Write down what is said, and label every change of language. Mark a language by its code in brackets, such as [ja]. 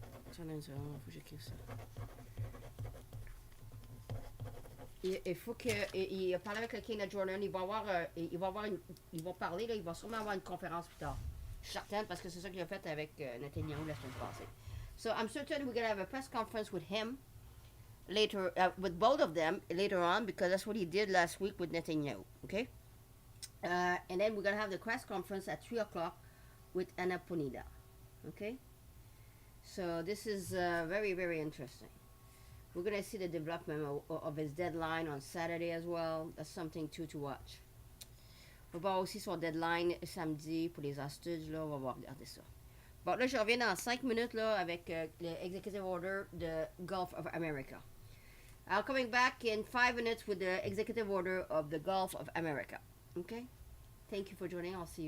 [fr] Attendez une seconde, il faut que j'écrive ça. Il faut que... Il a parlé avec le king de Jordan. Ils vont parler, là, il va sûrement avoir une conférence plus tard. Je suis certaine, parce que c'est ça qu'il a fait avec Netanyahu la semaine passée. [en] So I'm certain we're going to have a press conference with him later, with both of them later on, because that's what he did last week with Netanyahu, okay? And then we're going to have the press conference at 3 o'clock with Anna Ponida, okay? So this is very, very interesting. We're going to see the development of his deadline on Saturday as well. That's something too to watch. [fr] On va voir aussi son deadline samedi pour les hostages, là, on va regarder ça. Bon, là, je reviens dans 5 minutes, là, avec l'executive order de Gulf of America. [en] I'm coming back in 5 minutes with the executive order of the Gulf of America. Okay? Thank you for joining. I'll see you soon.